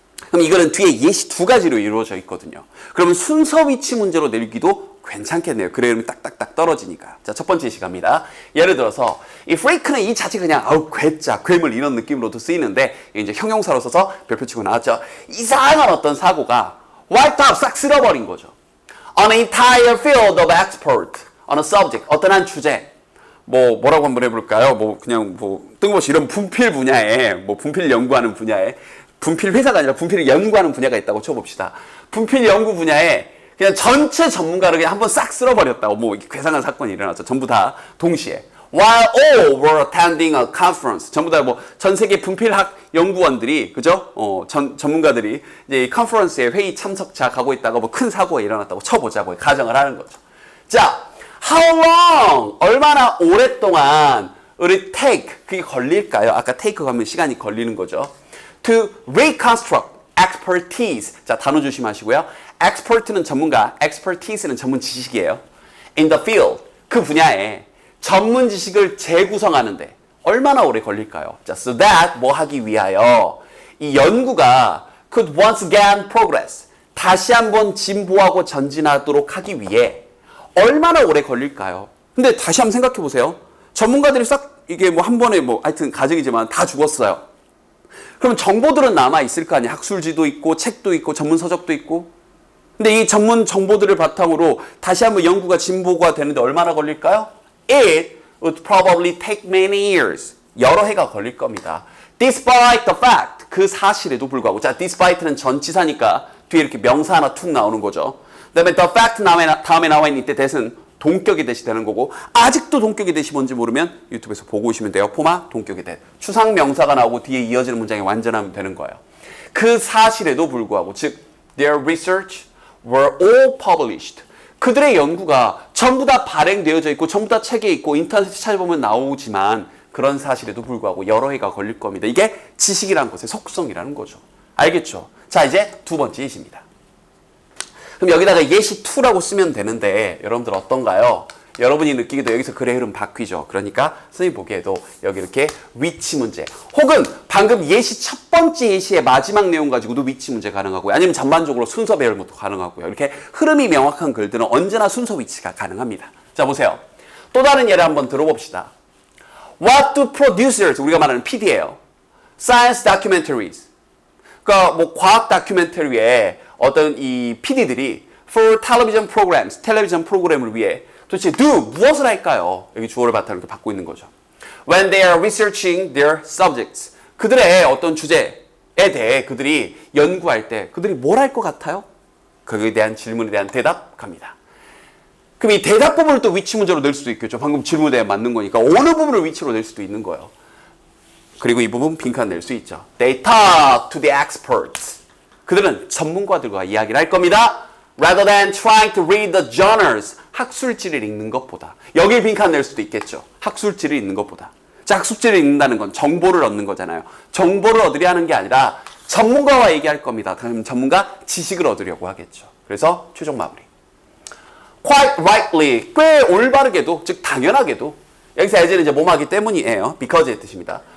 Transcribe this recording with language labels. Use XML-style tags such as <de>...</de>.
<ko>그럼 이거는 뒤에 예시 2가지로 이루어져 있거든요. 그러면 순서 위치 문제로 내기도 괜찮겠네요. 그래, 그러면 딱딱딱 떨어지니까. 자, 첫 번째 예시 갑니다. 예를 들어서, 이 freak는 이 자체가 그냥, 괴짜, 괴물 이런 느낌으로도 쓰이는데, 이제 형용사로 써서 별표 치고 나왔죠. 이상한 어떤 사고가</ko> <en>wiped out,</en> <ko>싹 쓸어버린 거죠.</ko> <en>On an entire field of expert on a subject.</en> <ko>어떤 한 주제. 뭐라고 한번 해볼까요? 뜬금없이 이런 분필 분야에, 분필 연구하는 분야에, 분필 회사가 아니라 분필을 연구하는 분야가 있다고 쳐봅시다. 분필 연구 분야에 그냥 전체 전문가를 그냥 한번 싹 쓸어버렸다고 괴상한 사건이 일어났죠. 전부 다 동시에.</ko> <en>While all were attending a conference.</en> <ko>전부 다 전 세계 분필학 연구원들이, 그죠? 전문가들이 이제 이 컨퍼런스에 회의 참석자 가고 있다가 큰 사고가 일어났다고 쳐보자고 가정을 하는 거죠.</ko> <en>자, how long?</en> <ko>얼마나 오랫동안 우리 take, 그게 걸릴까요? 아까 take 가면 시간이 걸리는 거죠.</ko> <en>To reconstruct expertise.</en> <ko>자, 단어 조심하시고요. expert는 전문가, expertise는 전문 지식이에요.</ko> <en>in the field,</en> <ko>그 분야에 전문 지식을 재구성하는데 얼마나 오래 걸릴까요? 자,</ko> <en>so that</en> <ko>뭐 하기 위하여 이 연구가</ko> <en>could once again progress,</en> <ko>다시 한번 진보하고 전진하도록 하기 위해 얼마나 오래 걸릴까요? 근데 다시 한번 생각해 보세요. 전문가들이 싹 이게 뭐 한 번에 뭐 하여튼 가정이지만 다 죽었어요. 그럼 정보들은 남아 있을 거 아니에요. 학술지도 있고 책도 있고 전문 서적도 있고. 근데 이 전문 정보들을 바탕으로 다시 한번 연구가 진보가 되는데 얼마나 걸릴까요?</ko> <en>It would probably take many years.</en> <ko>여러 해가 걸릴 겁니다.</ko> <en>Despite the fact,</en> <ko>그 사실에도 불구하고. 자, despite는 전치사니까 뒤에 이렇게 명사 하나 툭 나오는 거죠. 그다음에 the fact 다음에 나와 있는 이때 that은 동격의 that이 되는 거고, 아직도 동격의 that이 뭔지 모르면 유튜브에서 보고 오시면 돼요. 포마 동격의 that. 추상 명사가 나오고 뒤에 이어지는 문장이 완전하면 되는 거예요. 그 사실에도 불구하고, 즉</ko> <en>their research were all published.</en> <ko>그들의 연구가 전부 다 발행되어져 있고 전부 다 책에 있고 인터넷에 찾아보면 나오지만 그런 사실에도 불구하고 여러 해가 걸릴 겁니다. 이게 지식이라는 것의 속성이라는 거죠. 알겠죠? 자, 이제 두 번째 예시입니다. 그럼 여기다가 예시 2라고 쓰면 되는데 여러분들 어떤가요? 여러분이 느끼기도 여기서 글의 흐름 바뀌죠. 그러니까 선생님 보기에도 여기 이렇게 위치 문제 혹은 방금 예시 첫 번째 예시의 마지막 내용 가지고도 위치 문제 가능하고요. 아니면 전반적으로 순서 배열 것도 가능하고요. 이렇게 흐름이 명확한 글들은 언제나 순서 위치가 가능합니다. 자, 보세요. 또 다른 예를 한번 들어봅시다.</ko> <en>What do producers,</en> <ko>우리가 말하는 PD예요.</ko> <en>Science documentaries.</en> <ko>그러니까 뭐 과학 다큐멘터리에 어떤 이 PD들이</ko> <en>for television programs,</en> <ko>텔레비전 프로그램을 위해 도대체 무엇을 할까요? 여기 주어를 바탕으로 이렇게 받고 있는 거죠.</ko> <en>When they are researching their subjects.</en> <ko>그들의 어떤 주제에 대해 그들이 연구할 때 그들이 뭘 할 것 같아요? 거기에 대한 질문에 대한 대답 갑니다. 그럼 이 대답 부분을 또 위치 문제로 낼 수도 있겠죠. 방금 질문에 맞는 거니까 어느 부분을 위치로 낼 수도 있는 거예요. 그리고 이 부분 빈칸 낼 수 있죠.</ko> <en>They talk to the experts.</en> <ko>그들은 전문가들과 이야기를 할 겁니다.</ko> <en>Rather than trying to read the journals.</en> <ko>학술지를 읽는 것보다. 여길 빈칸 낼 수도 있겠죠. 학술지를 읽는 것보다. 자, 학술지를 읽는다는 건 정보를 얻는 거잖아요. 정보를 얻으려 하는 게 아니라 전문가와 얘기할 겁니다. 그럼 전문가 지식을 얻으려고 하겠죠. 그래서 최종 마무리.</ko> <en>Quite rightly.</en> <ko>꽤 올바르게도, 즉 당연하게도. 여기서 as는 이제 뭐뭐하기 때문이에요. because의 뜻입니다.</ko>